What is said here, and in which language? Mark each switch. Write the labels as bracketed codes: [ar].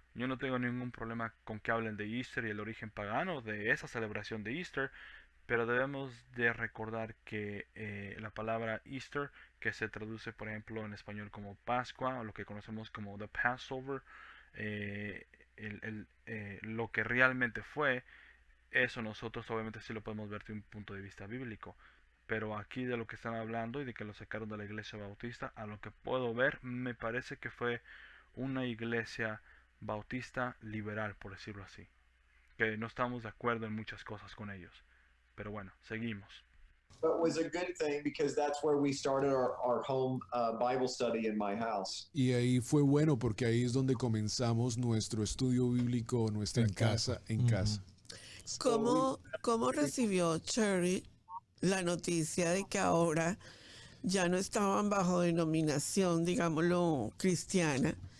[es] Yo no tengo ningún problema con que hablen de Easter y el origen pagano de esa celebración de Easter, pero debemos de recordar que la palabra Easter, que se traduce por ejemplo en español como Pascua, o lo que conocemos como the Passover, eh, lo que realmente fue, eso nosotros obviamente sí lo podemos ver de un punto de vista bíblico. Pero aquí de lo que están hablando y de que lo sacaron de la iglesia bautista, a lo que puedo ver, me parece que fue una iglesia bautista liberal, por decirlo así. Que no estamos de acuerdo en muchas cosas con ellos. Pero bueno, seguimos. [en] But was a good thing because that's where we started our home Bible study in my house. [es] Y ahí fue bueno porque ahí es donde comenzamos nuestro estudio bíblico, nuestra En casa. casa, en Ujú. casa. ¿Cómo recibió Cherry la noticia de que ahora ya no estaban bajo denominación, digámoslo, cristiana?